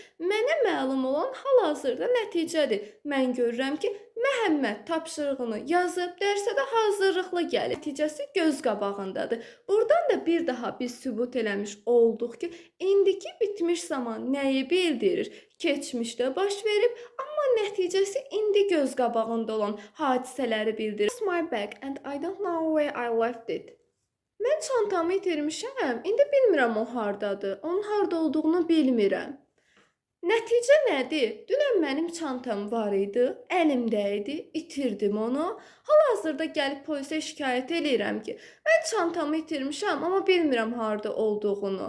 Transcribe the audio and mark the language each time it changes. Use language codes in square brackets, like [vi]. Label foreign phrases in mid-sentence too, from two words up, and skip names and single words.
[az] Mənə məlum olan hal-hazırda nəticədir. Mən görürəm ki, Məhəmməd tapşırığını yazıb, dərsə də hazırlıqlı gəlir. Nəticəsi göz qabağındadır. Buradan da bir daha biz sübut eləmiş olduq ki, indiki bitmiş zaman nəyi bildirir? Keçmişdə baş verib, amma nəticəsi indi göz qabağında olan hadisələri bildirir. [en] It's my bag and I don't know where I left it. [az] Mən çantamı itirmişəm, indi bilmirəm o hardadır. Onun harda olduğunu bilmirəm. Nəticə nədir? Dünən mənim çantam var idi, əlimdə idi, itirdim onu. Hal-hazırda gəlib polisə şikayət eləyirəm ki, mən çantamı itirmişəm, amma bilmirəm harda olduğunu.